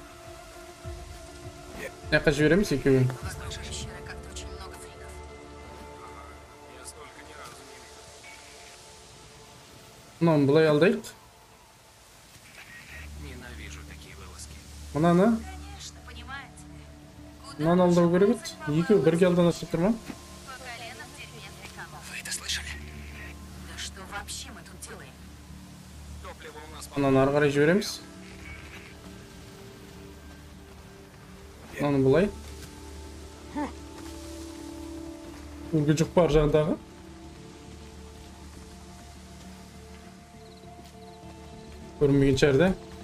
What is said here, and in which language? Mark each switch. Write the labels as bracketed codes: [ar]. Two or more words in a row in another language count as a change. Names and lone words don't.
[kk] Жаққа жібереміз екеуін. [ru] Вокруг пещеры как-то очень много фриков. Я столько ни разу не видел. [kk] Мынаны былай алдайық. [ru] Ненавижу такие вылазки. [kk] Мынаны, [ru] Конечно, понимаете. [kk] мынаны алдау керек еді. Екеуі бірге алданып тұр ма? [ru] По колено в дерьме африканцев. Вы это слышали? Да что вообще мы тут делаем? Топливо у нас [kk] Мынаны ары қарай жібереміз. Мынаны былай. Үлгі жұқ бар жағындағы. Көрінмеген шығар да.